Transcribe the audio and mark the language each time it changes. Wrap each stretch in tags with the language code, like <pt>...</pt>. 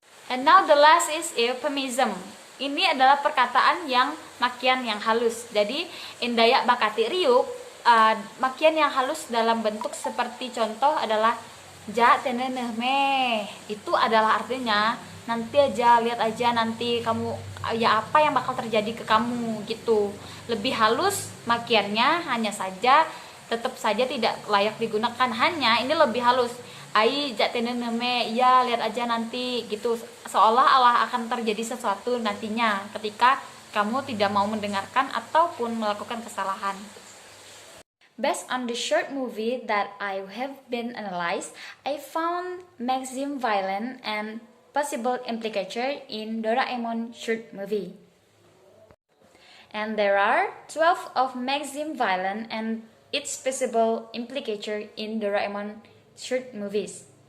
<en>And now the last is euphemism.</en> <id>Ini adalah perkataan yang makian yang halus. Jadi in Dayak Bakati Riuk, makian yang halus dalam bentuk seperti contoh adalah ja teneneh meh. Itu adalah artinya nanti aja, lihat aja nanti kamu, ya apa yang bakal terjadi ke kamu gitu. Lebih halus makiannya, hanya saja tetap saja tidak layak digunakan. Hanya ini lebih halus. Ai ja teneneh meh, ya lihat aja nanti gitu. Seolah-olah akan terjadi sesuatu nantinya ketika kamu tidak mau mendengarkan ataupun melakukan kesalahan.</id> <en>Based on the short movie that I have been analyzed, I found maximum violence and possible implication in Doraemon short movie. And there are 12 of maximum violence and its possible implication in Doraemon short movies.</en>